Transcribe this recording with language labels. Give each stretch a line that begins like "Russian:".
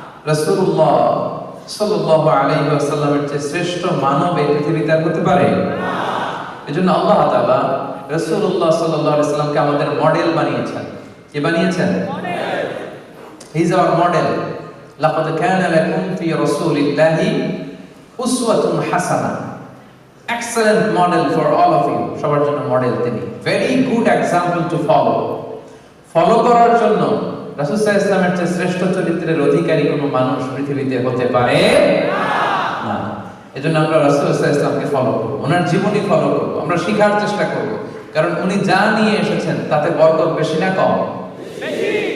Bangla: রাসূলুল্লাহ সাল্লাল্লাহু আলাইহি ওয়াসাল্লামের চেয়ে শ্রেষ্ঠ মানব এই পৃথিবীতে আর হতে পারে না। এজন্য আল্লাহ তাআলা রাসূলুল্লাহ সাল্লাল্লাহু আলাইহি ওয়াসাল্লামকে আমাদের মডেল বানিয়েছেন। কি বানিয়েছেন? Model.
English: He is our model.
Arabic: লাকাদ কানা লাকুম ফি রাসূলিল্লাহি উসওয়াতুন হাসানাহ।
English: Excellent model for all of you.
Bangla: সবার জন্য মডেল তিনি।
English: Very good example to follow.
Bangla: Follow করার জন্য রাসূল সাল্লাল্লাহু আলাইহি ওয়াসাল্লামের চেয়ে শ্রেষ্ঠ চরিত্রের অধিকারী কোনো মানুষ পৃথিবীতে হতে পারে না। এজন্য আমরা রাসূল সাল্লাল্লাহু আলাইহি ওয়াসাল্লামকে ফলো করব, ওনার জীবনী ফলো করব, আমরা শেখার চেষ্টা করব, কারণ উনি যা নিয়ে এসেছেন তাতে বরকত বেশি না কম? বেশি।